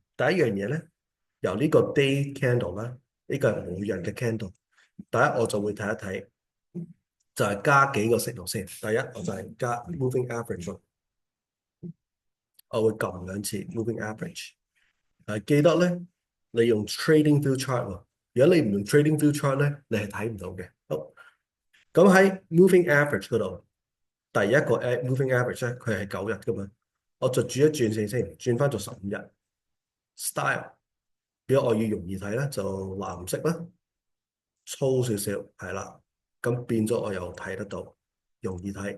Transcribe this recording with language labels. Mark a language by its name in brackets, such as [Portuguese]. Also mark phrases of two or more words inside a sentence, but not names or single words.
[Cantonese] 第一樣嘢咧，由呢個 [English] day candle [Cantonese] 啦，呢個係每日嘅 candle。第一我就會睇一睇，就係加幾個 signal 先。第一我就係加 [English] moving average， [Cantonese] 我會撳兩次 [English] moving average。 [Cantonese] 記得咧，你用 [English] trading view chart [Cantonese] 喎。如果你唔用 [English] trading view chart [Cantonese] 咧，你係睇唔到嘅。好，咁喺 [English] moving average [Cantonese] 嗰度。第一個 [English] moving average [Cantonese] 咧，佢係9日噶嘛，我就轉一轉先，轉翻做15日 style。如果我要容易睇咧，就藍色啦，粗少少係啦，咁變咗我又睇得到，容易睇。